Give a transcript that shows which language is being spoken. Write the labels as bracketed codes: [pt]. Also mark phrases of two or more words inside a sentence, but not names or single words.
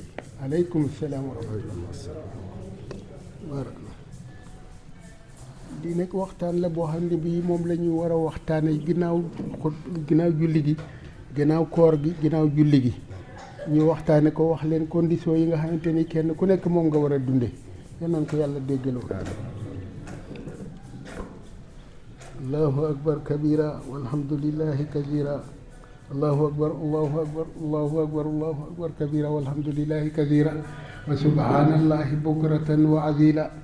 [ar] عليكم السلام ورحمة الله. [wo] di nekk waxtaan la boo xam ne bii moom la ñu war a waxtaane ginnaaw julli gi ginnaaw koor gi ginnaaw julli gi ñu waxtaane ko wax leen condition yi nga xamante ni kenn ku nekk moom nga war a dunde yal nañ ko yàlla déggaloo. [ar] الله أكبر كبيرا والحمد لله كثيرا الله أكبر الله أكبر الله أكبر الله أكبر كبيرا والحمد لله كثيرا وسبحان الله بكرة وأصيلا.